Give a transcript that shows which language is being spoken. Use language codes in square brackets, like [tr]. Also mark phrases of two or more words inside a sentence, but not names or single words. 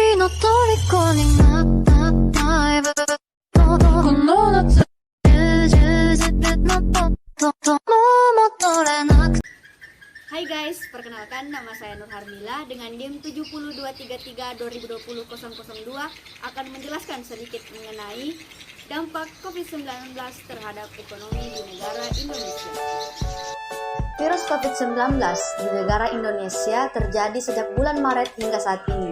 [id] 虜になったタイプこの夏充実のとも戻れなく Hai guys, perkenalkan nama saya Nur Harmila dengan NIM 70233 2020 002 akan menjelaskan sedikit mengenai dampak COVID-19 terhadap ekonomi di negara Indonesia. Virus COVID-19 di negara Indonesia terjadi sejak bulan Maret hingga saat ini.